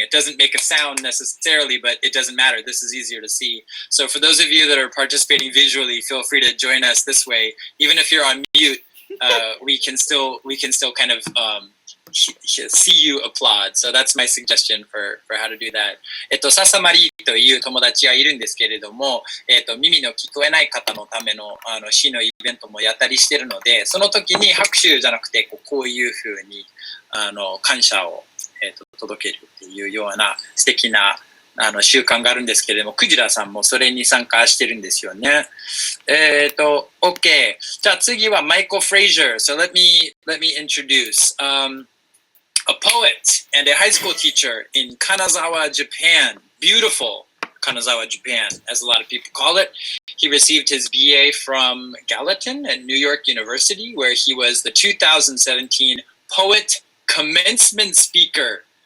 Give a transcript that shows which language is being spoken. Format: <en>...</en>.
<en>It doesn't make a sound necessarily, but it doesn't matter. This is easier to see. So for those of you that are participating visually, feel free to join us this way. Even if you're on mute, we can still kind of see you applaud. So that's my suggestion for how to do that.</en> <ja>笹まりという友達がいるんですけれども、耳の聞こえない方のための市のイベントもやったりしてるので、その時に拍手じゃなくてこういうふうに感謝を、届けるっていうような素敵な習慣があるんですけれども、クジラさんもそれに参加してるんですよね。 OK。じゃあ次はマイコ・フレイジャー。</ja> <en>So let me introduce a poet and a high school teacher in Kanazawa, Japan. Beautiful Kanazawa, Japan, as a lot of people call it. He received his BA from Gallatin at New York University, where he was the 2017 Poet Commencement Speaker.</en>